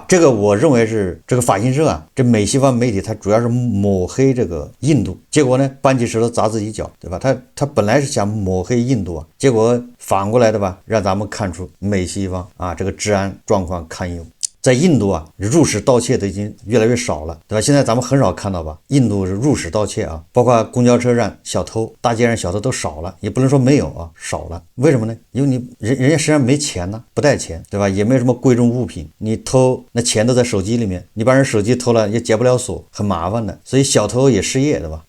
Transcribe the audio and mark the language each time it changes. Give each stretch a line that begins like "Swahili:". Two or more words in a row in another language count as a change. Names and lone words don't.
Chinese: 这個我認為是這個法新社啊，這美西方媒體它主要是抹黑這個印度，結果呢搬起石頭砸自己腳，對吧？他本來是想抹黑印度啊，結果反過來的吧，讓咱們看出美西方啊這個治安狀況堪憂。在印度啊，入室盜竊都已經越來越少了，對吧？現在咱們很少看到吧，印度是入室盜竊啊，包括公交車站小偷、大街上小偷都少了，也不能說沒有啊，少了。為什麼呢？因為人家身上沒錢呢，不帶錢，对吧？也沒有什麼貴重物品，你偷那錢都在手機裡面，你把人手機偷了也解不了鎖，很麻煩的，所以小偷也失業，對吧？